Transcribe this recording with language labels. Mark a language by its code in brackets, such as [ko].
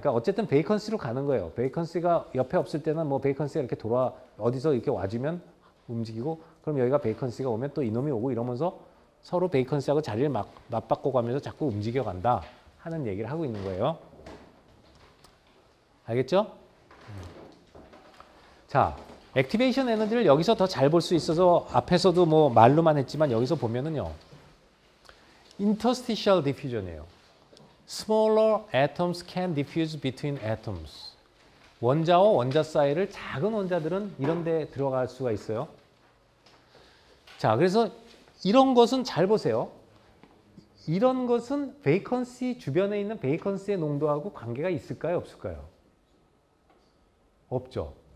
[ko] 그러니까 어쨌든 베이컨시로 가는 거예요. 베이컨시가 옆에 없을 때는 뭐 베이컨시가 이렇게 어디서 이렇게 와주면 움직이고, 그럼 여기가 베이컨시가 오면 또 이놈이 오고 이러면서 서로 베이컨시하고 자리를 맞바꿔 가면서 자꾸 움직여 간다 하는 얘기를 하고 있는 거예요. 알겠죠? 자, 액티베이션 에너지를 여기서 더 잘 볼 수 있어서 앞에서도 뭐 말로만 했지만 여기서 보면은요. [en] interstitial diffusion이에요. Smaller atoms can diffuse between atoms. [ko] 원자와 원자 사이를 작은 원자들은 이런 데 들어갈 수가 있어요. 자, 그래서 이런 것은 잘 보세요. 이런 것은 베이컨시 주변에 있는 베이컨시의 농도하고 관계가 있을까요? 없을까요? 없죠.